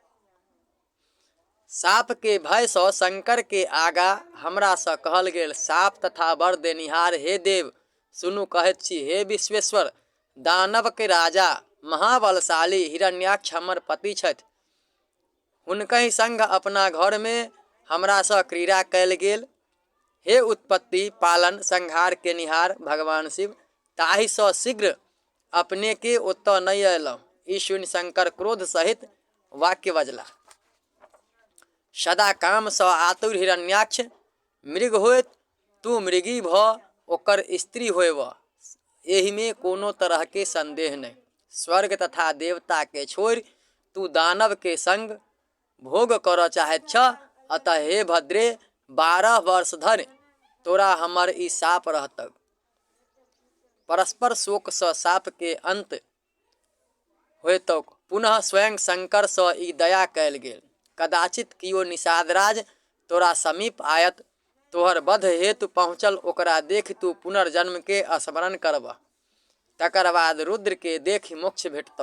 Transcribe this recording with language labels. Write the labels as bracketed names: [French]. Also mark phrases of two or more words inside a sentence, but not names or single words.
[Maithili] साप के भय सँ शंकर के आगा हमरा सँ कहल गेल, साप तथा वर देनिहार हे देव, सुनू कहैत छी, हे विश्वेश्वर, दानव के राजा महाबलशाली हिरण्याक्ष हमर पति छथि। हुनकहि संग अपना घर में हमरा सँ क्रीड़ा कयल गेल। हे उत्पत्ति, पालन, संहार केनिहार भगवान शिव, ताहि सँ शीघ्र अपने के ओतऽ नहीं अयलहुँ। ई सुनि शंकर क्रोध सहित वाक्य बजला। सदा काम सँ आतुर हिरण्याक्ष, मृग होइत तू मृगी भ ओकर स्त्री होयब, एहि में कोनो तरह के संदेह नहीं। स्वर्ग तथा देवता के छोड़ि तू दानव के संग भोग कर चाहैत छ, अतः हे भद्रे, 12 वर्ष धरि तोरा हमर ई साप रहतक। परस्पर शोक सँ साप के अंत होयतक। पुनः स्वयं शंकर सँ ई दया कयल गेल। कदाचित कियो निषादराज तोरा समीप आयत, तोहर वध हेतु पहुँचल, ओकरा देख तू पुनर्जन्म के स्मरण करबह। तकर बाद रुद्र के देखि मोक्ष भेटतौ।